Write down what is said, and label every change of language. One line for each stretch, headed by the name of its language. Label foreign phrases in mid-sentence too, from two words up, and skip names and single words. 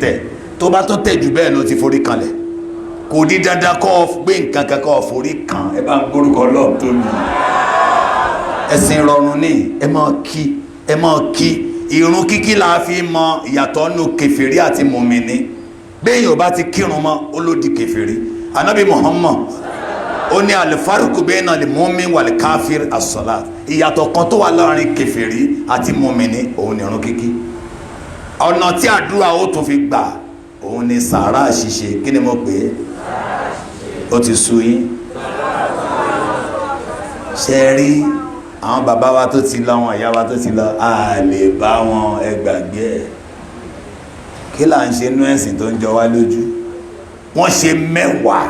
Yoruba: tẹ̀ tó bá tó tẹ̀ jù bẹ́ẹ̀ ló ti forí kanlẹ̀ kò di dandan kọ́ gbé nǹkan kankan forí kan ẹ bá ń gbórúkọ lọ́ọ̀ tó lù ẹ̀sìn rọrùn ní ẹ máa kí ìrun kíkí la fi mọ ìyàtọ̀ nù kèfèrí àti mùmìnì béèyàn bá ti kírun mọ́ ó ló di kèfèrí Ànábì Muhammad ó ní
Arabic: al-farqu bayna al-mu'min wal-kafir as-salat
Yoruba: ìyàtọ̀ kan tó wà láàrin kèfèrí àti mùmìnì òun ni ìrun kíkí ọ̀nà tí àdúrà ó tún fi gbà òun ni sàárà ṣíṣe kí ni mo pè é ó ti sú yín ṣe rí àwọn bàbá wa tó ti lọ àwọn ìyá wa tó ti lọ a lè bá wọn ẹgbàgbé ẹ̀ kí là ń ṣe nú ẹ̀sìn tó ń jọ wá lójú wọ́n ṣe 10